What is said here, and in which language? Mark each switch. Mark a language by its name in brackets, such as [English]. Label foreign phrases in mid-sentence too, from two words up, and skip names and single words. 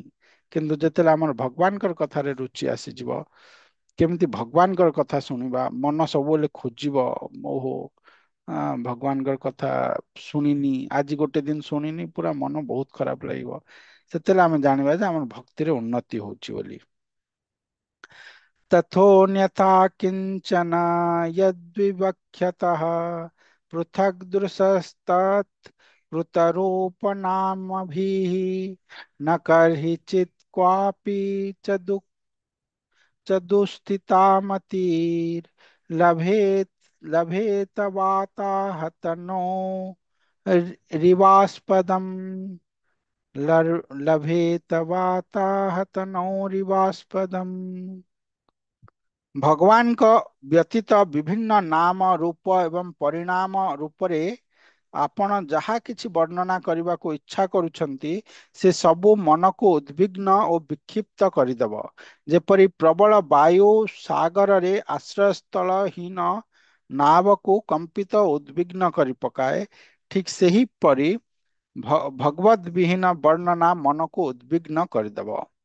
[Odia] କିନ୍ତୁ ଯେତେବେଳେ ଆମର ଭଗବାନଙ୍କର କଥାରେ ରୁଚି ଆସିଯିବ, କେମିତି ଭଗବାନଙ୍କର କଥା ଶୁଣିବା, ମନ ସବୁବେଳେ ଖୋଜିବ, ଓହୋ ଭଗବାନଙ୍କର କଥା ଶୁଣିନି, ଆଜି ଗୋଟେ ଦିନ ଶୁଣିନି, ପୁରା ମନ ବହୁତ ଖରାପ ଲାଗିବ। ସେତେବେଳେ ଆମେ ଜାଣିବା ଯେ ଆମର ଭକ୍ତିରେ ଉନ୍ନତି ହଉଛି ବୋଲି। [Sanskrit] तथोऽन्यथा किञ्चन यद्विवक्ष्यतः पृथग्दृशस्तत् कृतरूपनामभिः न कर्हिचित् क्वापि च दुःस्थितामतिर्लभेत् लभेत वाताहतनो रिवास्पदम् लभेत वाताहतनो रिवास्पदम्। [Odia] ଭଗବାନଙ୍କ ବ୍ୟତୀତ ବିଭିନ୍ନ ନାମ ରୂପ ଏବଂ ପରିଣାମ ରୂପରେ ଆପଣ ଯାହା କିଛି ବର୍ଣ୍ଣନା କରିବାକୁ ଇଚ୍ଛା କରୁଛନ୍ତି, ସେ ସବୁ ମନକୁ ଉଦ୍ବିଗ୍ନ ଓ ବିକ୍ଷିପ୍ତ କରିଦେବ। ଯେପରି ପ୍ରବଳ ବାୟୁ ସାଗରରେ ଆଶ୍ରୟସ୍ଥଳ ହୀନ ନାବକୁ କମ୍ପିତ ଉଦ୍ବିଗ୍ନ କରି ପକାଏ, ଠିକ୍ ସେହିପରି ଭଗବଦ୍ ବିହୀନ ବର୍ଣ୍ଣନା ମନକୁ ଉଦ୍ବିଗ୍ନ କରିଦେବ।